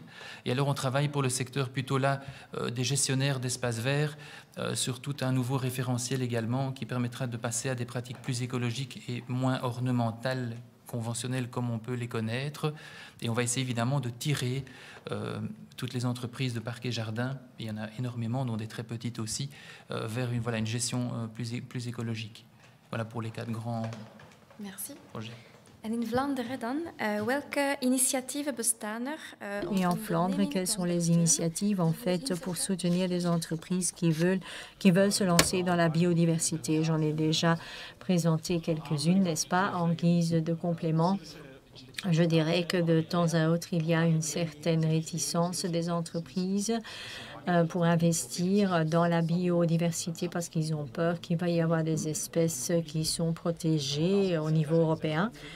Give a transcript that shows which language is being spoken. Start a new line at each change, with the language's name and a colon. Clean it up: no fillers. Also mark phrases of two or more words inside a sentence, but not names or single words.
French: Et alors on travaille pour le secteur plutôt là des gestionnaires d'espaces verts sur tout un nouveau référentiel également qui permettra de passer à des pratiques plus écologiques et moins ornementales, conventionnelles comme on peut les connaître. Et on va essayer évidemment de tirer toutes les entreprises de parcs et jardins, il y en a énormément, dont des très petites aussi, vers une gestion plus écologique. Voilà pour les 4 grands projets.
Dutch: En Vlaanderen dan, welke initiatieven bestaan
French: Et en Flandre, quelles sont les initiatives en fait pour soutenir des entreprises qui veulent se lancer dans la biodiversité? J'en ai déjà présenté quelques-unes, n'est-ce pas, en guise de complément. Je dirais que de temps à autre, il y a une certaine réticence des entreprises pour investir dans la biodiversité parce qu'ils ont peur qu'il va y avoir des espèces qui sont protégées au niveau européen.